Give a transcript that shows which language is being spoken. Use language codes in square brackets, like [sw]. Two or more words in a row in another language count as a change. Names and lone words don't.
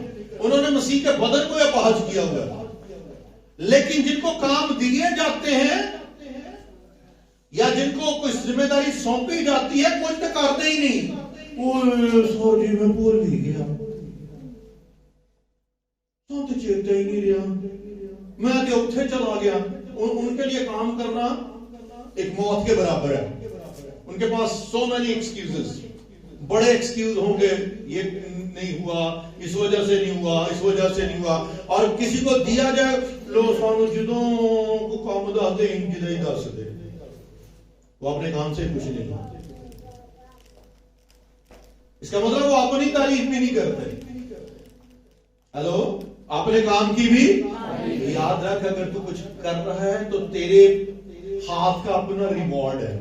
[ur] انہوں نے مسیح کے بدن کو اپاہج کیا ہوا ہے. لیکن جن کو کام دیے جاتے ہیں یا جن کو کوئی ذمہ داری سونپی جاتی ہے کچھ تو کرتے ہی نہیں. [pa] سوری میں بھول بھی گیا، تو چیتا ہی نہیں رہا، میں تو اتھے چلا گیا. [ur] ان کے لیے کام کرنا ایک موت کے برابر ہے. ان کے پاس [en] so many excuses، [ur] بڑے ایکسکیوز ہوں گے، یہ نہیں ہوا اس وجہ سے نہیں ہوا، اس وجہ سے نہیں ہوا. اور کسی کو دیا جائے [pa] لو سانو جدوں کو کام دس دے ان جدہ ہی دس دے، [ur] وہ اپنے کام سے خوش نہیں ہوتے. اس کا مطلب وہ اپنی تعریف بھی نہیں کرتے. ہیلو، اپنے کام کی بھی یاد رکھ، اگر تو کچھ کر رہا ہے تو تیرے ہاتھ کا اپنا ریوارڈ ہے.